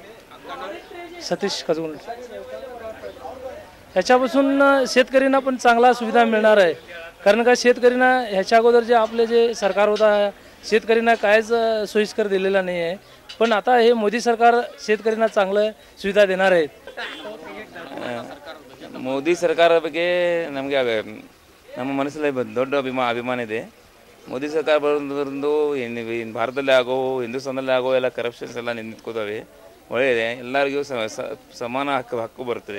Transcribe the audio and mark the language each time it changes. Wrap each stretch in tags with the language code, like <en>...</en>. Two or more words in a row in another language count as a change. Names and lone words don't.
<mr>सतीश कजून ह्याच्यापासून शेतकऱ्यांना पण चांगला सुविधा मिळणार आहे. कारण का शेतकऱ्यांना ह्याच्या अगोदर जे आपले जे सरकार होता शेतकऱ्यांना कायच सोयीस्कर दिलेला नाही आहे. पण आता हे मोदी सरकार शेतकऱ्यांना चांगलं सुविधा देणार आहेत.</mr> <kn>ಮೋದಿ ಸರ್ಕಾರ ಬಗ್ಗೆ ನಮಗೆ ನಮ್ಮ ಮನಸ್ಸಲ್ಲಿ ದೊಡ್ಡ ಅಭಿಮಾನ ಇದೆ. ಮೋದಿ ಸರ್ಕಾರ ಬರೋದ್ರಿಂದ ಭಾರತದಲ್ಲಿ ಆಗೋ ಹಿಂದೂಸ್ತಾನದಲ್ಲಿ ಆಗೋ ಎಲ್ಲ ಕರಪ್ಷನ್ಸ್ ಎಲ್ಲ ನಿಂತ್ಕೋತಾವೆ. ಒಳ್ಳೆಯದೆ, ಎಲ್ಲರಿಗೂ ಸಮಾನ ಹಕ್ಕು ಬರ್ತದೆ.</kn>